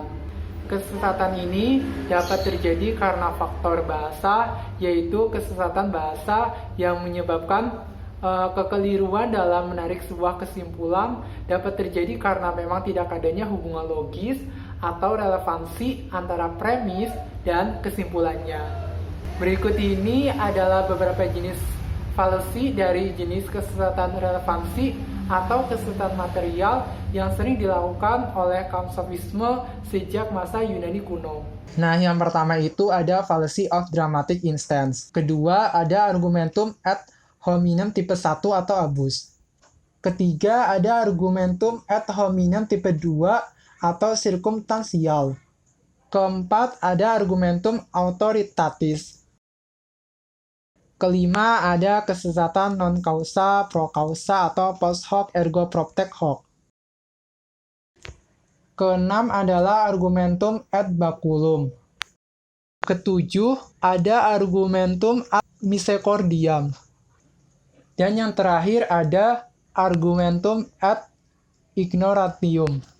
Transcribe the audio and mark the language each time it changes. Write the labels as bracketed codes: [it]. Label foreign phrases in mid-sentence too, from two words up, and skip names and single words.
[id] Kesesatan ini dapat terjadi karena faktor bahasa, yaitu kesesatan bahasa yang menyebabkan kekeliruan dalam menarik sebuah kesimpulan dapat terjadi karena memang tidak adanya hubungan logis atau relevansi antara premis dan kesimpulannya. Berikut ini adalah beberapa jenis fallacy dari jenis kesesatan relevansi atau kesesatan material yang sering dilakukan oleh kaum sofisme sejak masa Yunani kuno. Nah, yang pertama itu ada [en] fallacy of dramatic instance. [id] Kedua, ada [la] argumentum ad hominem [id] tipe 1 atau abus. Ketiga, ada [la] argumentum ad hominem [id] tipe 2 atau circumstantial. Keempat, ada [la] argumentum authoritatis. [id] Kelima, ada kesesatan [la] non causa pro causa [id] atau [la] post hoc ergo propter hoc. [id] Keenam adalah [la] argumentum ad baculum. [id] Ketujuh, ada [la] argumentum ad misericordiam. [id] Dan yang terakhir ada [la] argumentum ad ignoratium.